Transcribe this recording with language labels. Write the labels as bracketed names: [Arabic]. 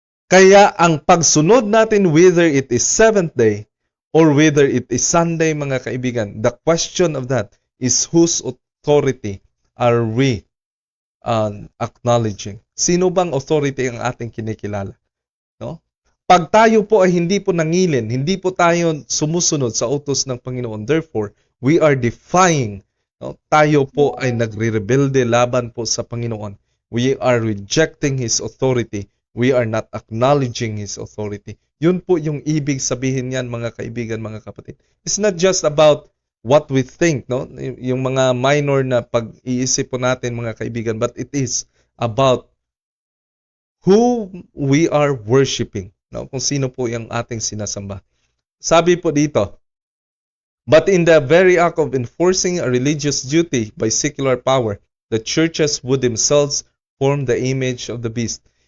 [Filipino] Kaya ang pagsunod natin, [English] whether it is seventh day or whether it is Sunday, mga kaibigan, the question of that is whose authority are we acknowledging? [Filipino] Sino bang authority ang ating kinikilala? No? Pag tayo po ay hindi po nangilin, hindi po tayo sumusunod sa utos ng Panginoon, [English] therefore, we are defying. [Filipino] No? Tayo po ay nagre-rebelde laban po sa Panginoon. [English] We are rejecting His authority. We are not acknowledging His authority. [Filipino] Yun po yung ibig sabihin niyan, mga kaibigan, mga kapatid. [English] It's not just about what we think, no? [Filipino] Yung mga minor na pag-iisip po natin, mga kaibigan, [English] but it is about who we are worshiping, no? [Filipino] Kung sino po yung ating sinasamba. Sabi po dito, [English] but in the very act of enforcing a religious duty by secular power, the churches would themselves form the image of the beast.